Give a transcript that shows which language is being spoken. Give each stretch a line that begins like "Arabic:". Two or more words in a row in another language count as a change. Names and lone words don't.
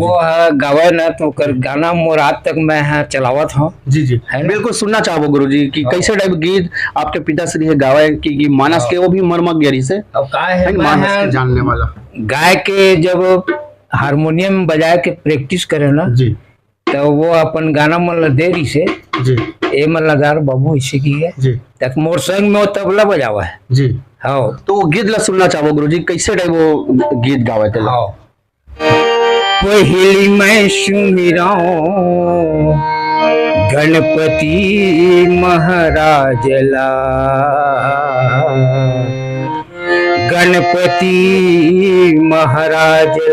Chhattisgarhi: वो गावे ना तो कर गाना मोर आज तक मैं चलावत हूँ। जी जी है ना? बिल्कुल सुनना चाहो गुरुजी कि हाँ। कैसे टाइप गीत आपके पिताश्री है गावे कि मानस हाँ। के वो भी मर्मज्ञ से अब का है मानस के मैं जानने वाला। गाय के जब हारमोनियम बजा के प्रैक्टिस करे ना जी तो वो अपन गाना मन ला देरी से जी ए मन लगा रे बाबू इसे की है जी तक मोर संग में वो तबला बजावा है। जी हाँ तो वो गीत ला सुनना चाहो गुरुजी कैसे टाइप वो गीत गावे थे। हाँ पहली मैं सुमिराऊं गणपति महाराज ला गणपति महाराज